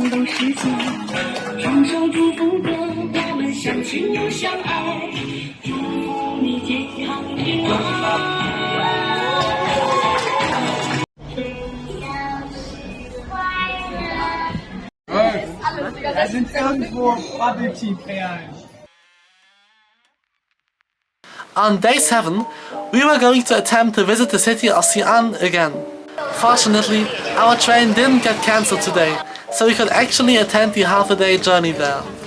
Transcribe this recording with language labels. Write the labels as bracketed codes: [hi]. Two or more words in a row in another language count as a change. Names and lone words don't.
[zh] 世界，双手祝福歌，我们相亲又相爱，祝福你健康平安。 [de] Wir sind irgendwo [en] Bubble Tea Players. On day 7, we were going to attempt to visit the city of Xi'an again. Fortunately, our train didn't get cancelled today, so we could actually attend the half-a-day journey there.